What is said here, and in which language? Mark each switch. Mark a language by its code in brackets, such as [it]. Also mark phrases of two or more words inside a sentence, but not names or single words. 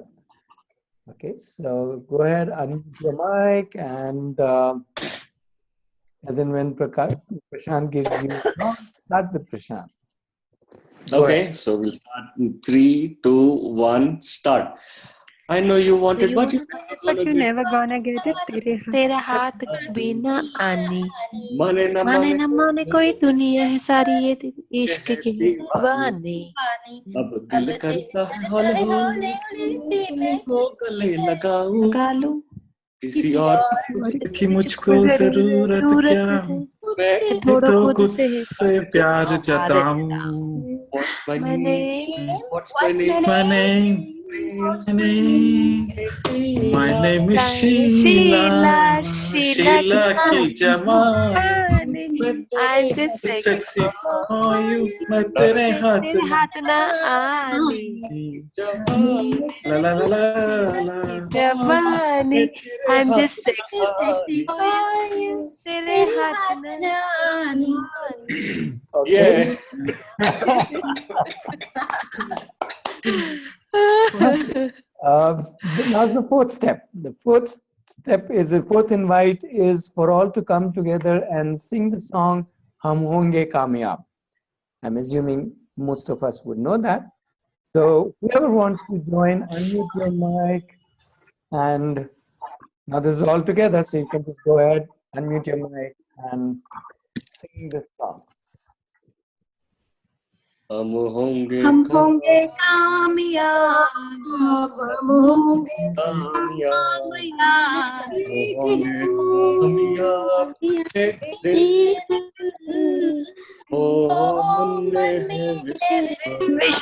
[en] Okay, so go ahead, unmute your mic, and as in when Prashant gives you, start with Prashant. Okay, so we'll start in 3, 2, 1, start. I know you want it, but you're never gonna get it. [hi] तेरे हाथ कभी ना आनी, माने न माने न माने कोई दुनिया है सारी ये इश्क की दीवानी. अब दिल करता है हौले हौले से मैं को गले लगाऊं, लगा लूं, किसी और की मुझको जरूरत क्या, मैं तो खुद से प्यार जताऊं. [en] What's my name? What's my My name? name. My name is Sheila, Sheila की जवानी. I'm just sexy for you, [hi] मैं तेरे हाथ ना आनी. La la la la la. जवानी, [en] I'm just sexy for you, [hi] तेरे हाथ ना आनी. [en] Yeah. Now the fourth step. The fourth invite is for all to come together and sing the song Hum Honge Kamyab. I'm assuming most of us would know that. So whoever wants to join, unmute your mic, and now this is all together, so you can just go ahead, unmute your mic, and sing the song. [hi] हम होंगे हम होंगे कामयाब, हम होंगे कामयाब, कामयाब, हम होंगे कामयाब एक दिन। ओ मन में है विश्वास,